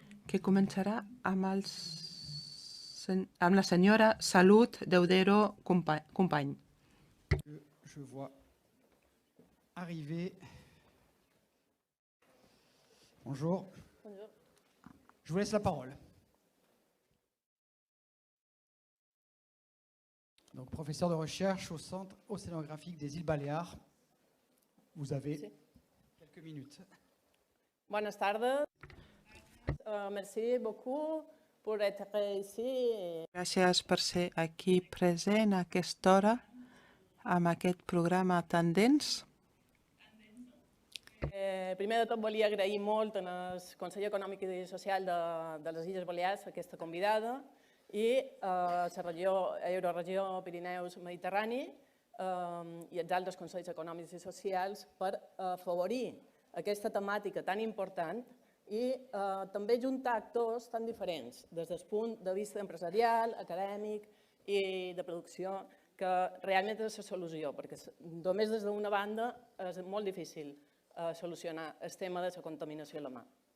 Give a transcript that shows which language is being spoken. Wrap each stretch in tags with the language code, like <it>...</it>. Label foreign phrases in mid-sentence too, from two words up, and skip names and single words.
<ca>que començarà amb la senyora Salut Deudero Company.</ca> <fr>Je vois arriver. Bonjour. Bonjour. Je vous laisse la parole. Donc, professeur de recherche au Centre océanographique des îles Baléares. Vous avez quelques minutes.</fr> <es>Buenas tardes.</es> <fr>Merci beaucoup pour être ici.</fr> <ca>Gràcies per ser aquí present a aquesta hora amb aquest programa tan dens. Primer de tot volia agrair molt al Consell Econòmic i Social de les Illes Balears aquesta convidada i a la Euroregió Pirineus-Mediterrani i als altres Consells Econòmics i Socials per afavorir aquesta temàtica tan important i també juntar actors tan diferents des del punt de vista empresarial, acadèmic i de producció, que realment és la solució, perquè només des d'una banda és molt difícil solucionar el tema de la contaminació a la mar.</ca>